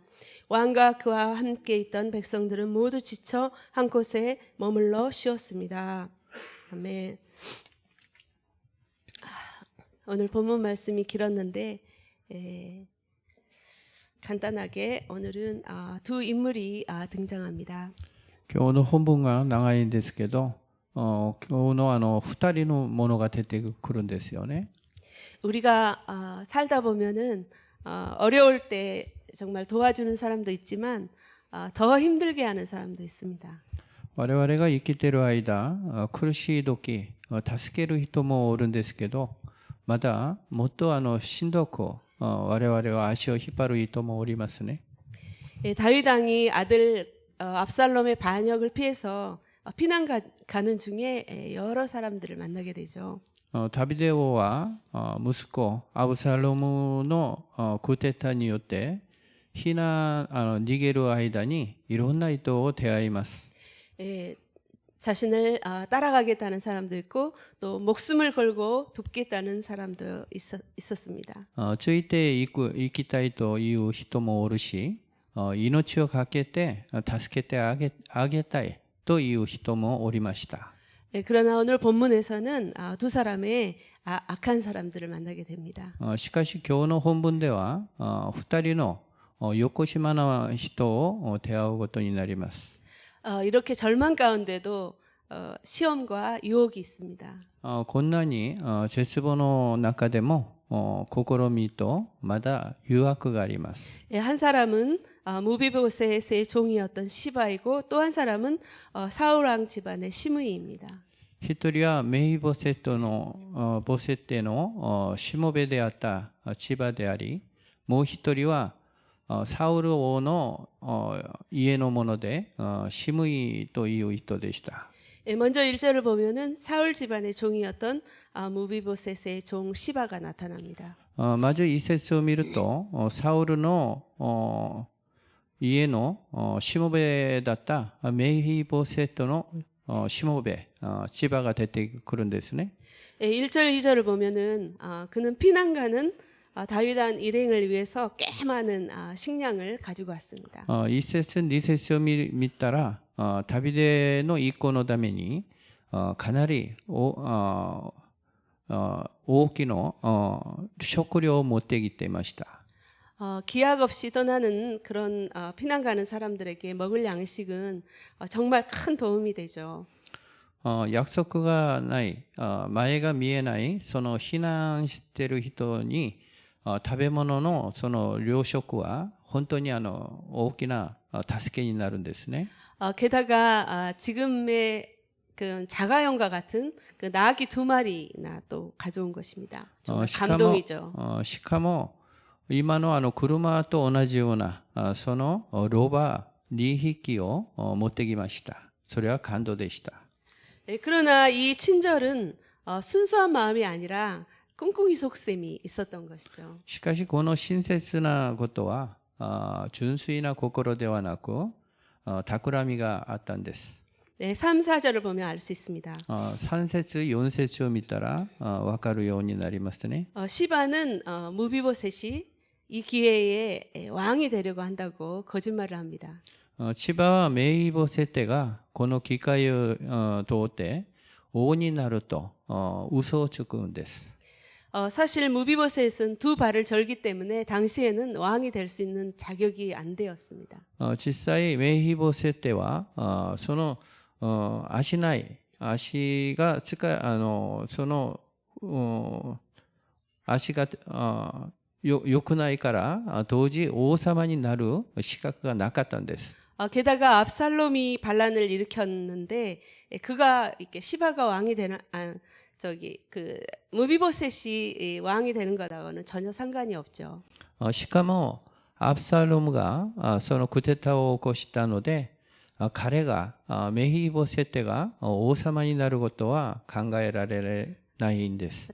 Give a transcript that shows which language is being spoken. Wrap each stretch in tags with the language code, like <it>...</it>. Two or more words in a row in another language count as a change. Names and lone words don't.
<ko>왕과 그와 함께 있던 백성들은 모두 지쳐 한 곳에 머물러 쉬었습니다. 아멘. 오늘 본문 말씀이 길었는데 간단하게 오늘은 두 인물이 등장합니다.</ko> <ja>今日の本文が長いんですけど、今日の二人のものが出てくるんですよね。</ja> <ko>우리가 살다 보면은 어려울 때 정말 도와주는 사람도 있지만 더 힘들게 하는 사람도 있습니다.</ko> <ja>我々が生きている間、苦しい時、助ける人もおるんですけど、まだもっとしんどく我々は足を引っ張る人もおりますね。</ja> <ko>예, 다윗 왕이 아들 압살롬의 반역을 피해서 피난 가는 중에 여러 사람들을 만나게 되죠.</ko> <ja>ダビデ王は息子アブサロムのクーデターによって逃げる間にいろんな人を出会います。</ja> <ko>예, 자신을 따라가겠다는 사람도 있고 또 목숨을 걸고 돕겠다는 사람도 있었습니다.</ko> <ja>ついて行きたいという人もおるし、命をかけて助けてあげたいという人もおりました。</ja> <ko>예, 그러나 오늘 본문에서는 두 사람의 악한 사람들을 만나게 됩니다.</ko> <ja>しかし今日の本文では二人のよこしまな人を出会うことになります。</ja> <ko>이렇게 절망 가운데도 시험과 유혹이 있습니다.</ko> <ja>こんなに絶望の中でも試みとまだ誘惑があります。</ja> <ko>예, 한 사람은 무비보셋의 종이었던 시바이고 또 한 사람은 사울 왕 집안의 시므이입니다.</ko> <ja>一人はメイボセッテのしもべであった千葉であり、もう一人はサウル王の家の者でシムイという人でした。</ja> <ko>예, 먼저 1절을 보면은 사울 집안의 종이었던 무비보셋의 종 시바가 나타납니다.</ko> <ja>まず一節を見ると、サウルの家のしもべだったメイボセットのしもべ、千葉が出てくるんですね。</ja> <ko>예, 1절, 2절을 보면은 그는 피난 가는 다윗 왕 일행을 위해서 꽤 많은 식량을 가지고 왔습니다.</ko> <ja>一節、二節を見たら、ダビデの一行のためにかなり大きな食料を持ってきていました。</ja> <ko>기약 없이 떠나는 그런 피난 가는 사람들에게 먹을 양식은 정말 큰 도움이 되죠.</ko> <ja>約束がない、前が見えない、その避難している人に食べ物のその糧食は本当に大きな助けになるんですね。</ja> <ko>게다가 지금의 그 자가용과 같은 그 나귀 2마리나 또 가져온 것입니다. 정말 감동이죠.</ko> <ja>しかも今の車と同じようなそのロバ2匹を持ってきました。それは感動でした。</ja> <ko>그러나 이 친절은 순수한 마음이 아니라 꿍꿍이 속셈이 있었던 것이죠.</ko> <ja>しかしこの親切なことは純粋な心ではなく企みがあったんです。</ja> <ko>네, 3, 4절을 보면 알 수 있습니다.</ko> <ja>3 節、4節を見たらわかるようになりますね。</ja> <ko>시바는 무비보셋이 이 기회에 왕이 되려고 한다고 거짓말을 합니다.</ko> <ja>千葉はメイボセテがこの機会を通って王になると嘘をつくんです。</ja> <ko>사실 무비보셋은 두 발을 절기 때문에 당시에는 왕이 될 수 있는 자격이 안 되었습니다.</ko> <ja>実際メイボセテはその足がその足が良くないから当時王様になる資格がなかったんです。</ja> <ko>게다가 압살롬이 반란을 일으켰는데 그가 이렇게 시바가 왕이 되나 그 무비보셋이 왕이 되는 것하고는 전혀 상관이 없죠.</ko> <ja>しかもアブサロムがそのクーデターを起こしたので彼がメイボセテが王様になることは考えられないんです。</ja>